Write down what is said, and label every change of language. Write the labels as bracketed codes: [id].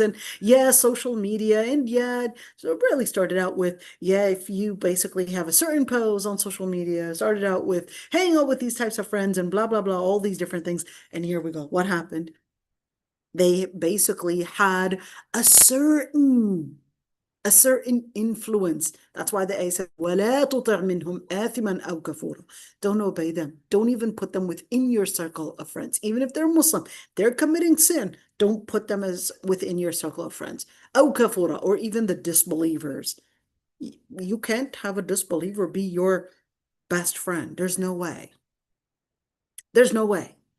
[en] And yeah, social media, and yeah, so it really started out with, yeah, if you basically have a certain pose on social media, started out with hanging out with these types of friends and blah blah blah, all these different things. And here we go. What happened? They basically had a certain influence. That's why the ayah said, [ar] وَلَا تُطِعْ مِنْهُمْ آثِمًا أَوْ كَفُورًا. [en] Don't obey them. Don't even put them within your circle of friends. Even if they're Muslim, they're committing sin, don't put them as within your circle of friends. [ar] أَوْ كَفُورًا, [en] or even the disbelievers. You can't have a disbeliever be your best friend. There's no way. There's no way.